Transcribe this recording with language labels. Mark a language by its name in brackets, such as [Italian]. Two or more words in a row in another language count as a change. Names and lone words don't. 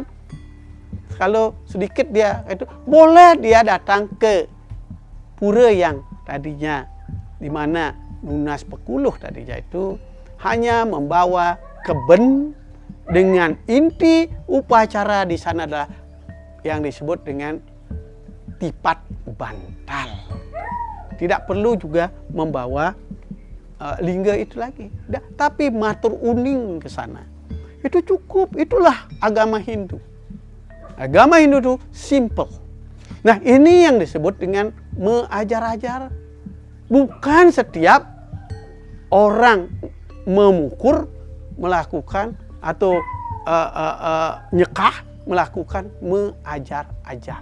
[Indonesian] Kalau sedikit dia itu boleh dia datang ke pura yang tadinya di mana Nunas Pekuluh tadinya itu hanya membawa keben dengan inti upacara di sana adalah yang disebut dengan tipat bantal. Tidak perlu juga membawa lingga itu lagi. Tapi [Balinese] matur uning [Indonesian] ke sana. Itu cukup. Itulah agama Hindu. Agama Hindu itu simple. Nah ini yang disebut dengan mengajar-ajar. Bukan setiap orang memukul, melakukan atau nyekah, melakukan mengajar-ajar.